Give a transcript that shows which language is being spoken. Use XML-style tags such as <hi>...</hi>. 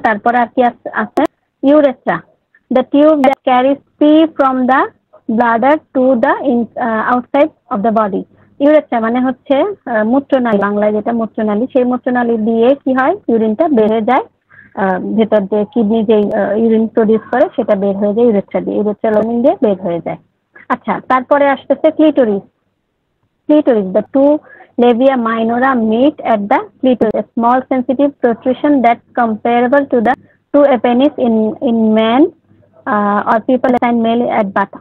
<bn>তারপরে আর কি আছে</bn> <en>Urethra, the tube that carries pee from the bladder to the outside of the body।</en> <bn>Urethra মানে হচ্ছে মূত্রনালী, বাংলায় যেটা মূত্রনালী, সেই মূত্রনালী দিয়ে কি হয় ইউরিনটা বের হয়ে যায়, ভেতর দিয়ে কিডনি যে ইউরিন প্রডিউস করে সেটা বের হয়ে যায় ইউরেথ্রা দিয়ে, ইউরেথ্রাল ওপেনিং দিয়ে বের হয়ে যায়। আচ্ছা, তারপরে আসতেছে clitoris.</bn> <en>The two labia minora meet at the clitoris, a small sensitive protrusion that's comparable to the two penis in men or people assigned male at birth।</en>